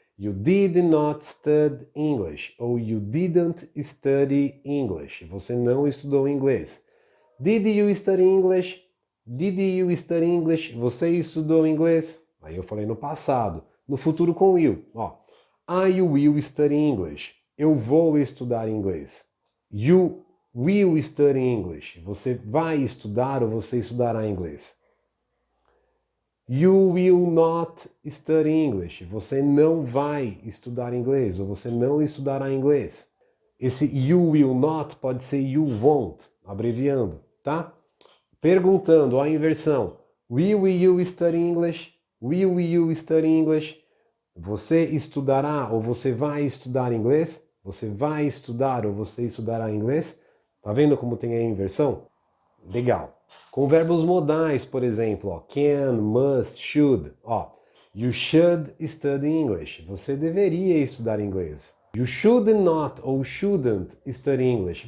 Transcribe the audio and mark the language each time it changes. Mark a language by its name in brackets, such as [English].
[English] You did not study English. Ou you didn't study English. [Portuguese] Você não estudou inglês. [English] Did you study English? Did you study English? [Portuguese] Você estudou inglês? Aí eu falei no passado. No futuro com will. [English] Ó, I will study English. [Portuguese] Eu vou estudar inglês. [English] You will study English. [Portuguese] Você vai estudar ou você estudará inglês. [English] You will not study English. [Portuguese] Você não vai estudar inglês ou você não estudará inglês. Esse [English] you will not [Portuguese] pode ser [English] you won't, [Portuguese] abreviando, tá? Perguntando, a inversão. [English] Will you study English? Will you study English? [Portuguese] Você estudará ou você vai estudar inglês? Você vai estudar ou você estudará inglês? Tá vendo como tem a inversão? Legal. Com verbos modais, por exemplo, ó, can, must, should. [English] Ó, you should study English. [Portuguese] Você deveria estudar inglês. [English] You should not ou shouldn't study English.